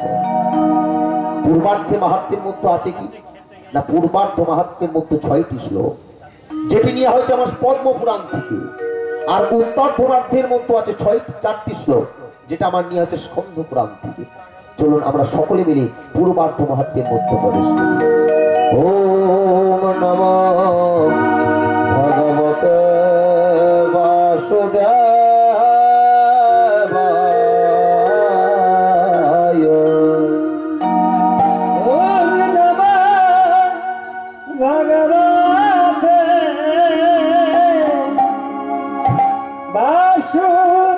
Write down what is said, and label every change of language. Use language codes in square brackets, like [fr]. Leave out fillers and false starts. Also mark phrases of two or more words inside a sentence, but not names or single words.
[bn] পূর্বার্ধে মাহাত্ম্যের মধ্যে আছে কি না, পূর্বার্ধ মাহাত্ম্যের মধ্যে 6টি শ্লোক, যেটি নিয়ে হয়েছে আমার পদ্ম পুরাণ থেকে। আর উত্তরার্ধের মধ্যে আছে 4টি শ্লোক, যেটা আমার নিয়ে হচ্ছে স্কন্ধ পুরাণ থেকে। চলুন আমরা সকলে মিলে পূর্বার্ধ মাহাত্ম্যের মধ্যে প্রবেশ করি। [sa] ओम नमो भगवते वासुदेवाय। ओम नमः भगवते वासुदेवाय।